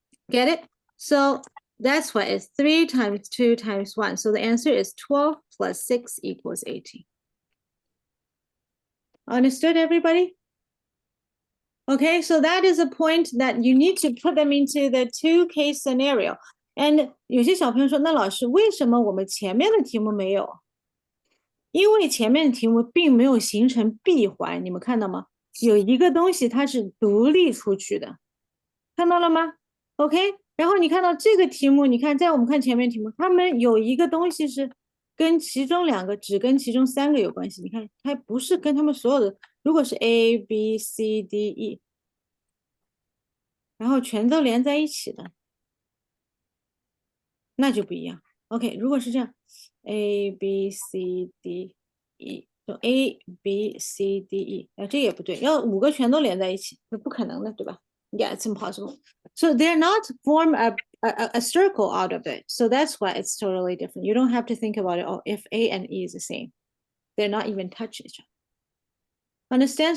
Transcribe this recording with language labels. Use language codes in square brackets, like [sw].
[en] Get it? So that's why it's 3 times 2 times 1. So the answer is 12 plus 6 equals 18. Understood, everybody? Okay, so that is a point that you need to put them into the 2-case scenario. [zh] And 有些小朋友说，那老师，为什么我们前面的题目没有？因为前面的题目并没有形成闭环，你们看到吗？有一个东西它是独立出去的，看到了吗 ？OK， 然后你看到这个题目，你看在我们看前面题目，他们有一个东西是跟其中2个，只跟其中3个有关系。你看，它不是跟他们所有的，如果是 A B C D E， 然后全都连在一起的，那就不一样。 OK， 如果是这样 ，A B C D E， 就 A B C D E， 这也不对，要5个全都连在一起，那不可能的，对吧 ？ [en] Yeah, it's impossible. So they're not form a circle out of it. So that's why it's totally different. You don't have to think about it. Oh, if A and E is the same, they're not even touch each other. Understand?